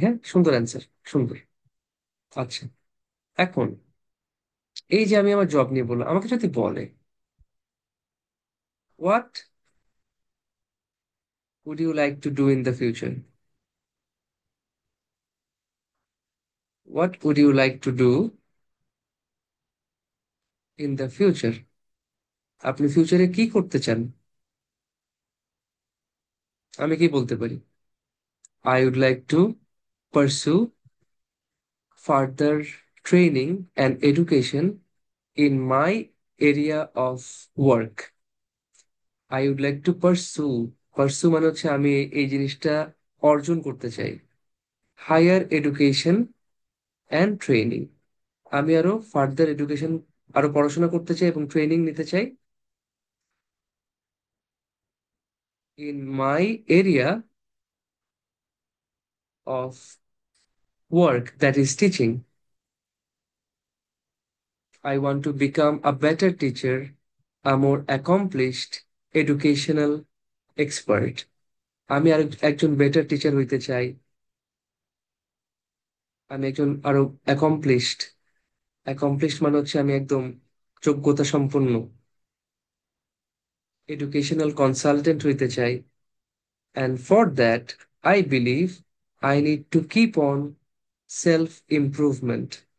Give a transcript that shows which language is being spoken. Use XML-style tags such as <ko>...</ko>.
<bn>হ্যাঁ, সুন্দর অ্যান্সার, সুন্দর। আচ্ছা, এখন এই যে আমি আমার জব নিয়ে বললাম, আমাকে যদি বলে</bn> <en>what would you like to do in the future,</en> <bn>what would you like to do in the future, আপনি ফিউচারে কি করতে চান, আমি কি বলতে পারি?</bn> <en>I would like to pursue further training and education in my area of work. I would like to pursue</en> <bn>মানে হচ্ছে আমি এই জিনিসটা অর্জন করতে চাই,</bn> <en>Higher education and training.</en> <bn>আমি আরো ফার্দার এডুকেশন, আরো পড়াশোনা করতে চাই এবং ট্রেনিং নিতে চাই</bn> <en>In my area of work, that is teaching. I want to become a better teacher, a more accomplished educational expert.</en> <bn>আমি আর একজন বেটার টিচার হইতে চাই, আমি একজন আরো অ্যাকমপ্লিশড, অ্যাকমপ্লিশড মানে হচ্ছে আমি একদম যোগ্যতা সম্পন্ন এডুকেশনাল কনসালটেন্ট হইতে চাই।</bn> <en>And for that I believe I need to keep on self improvement.</en>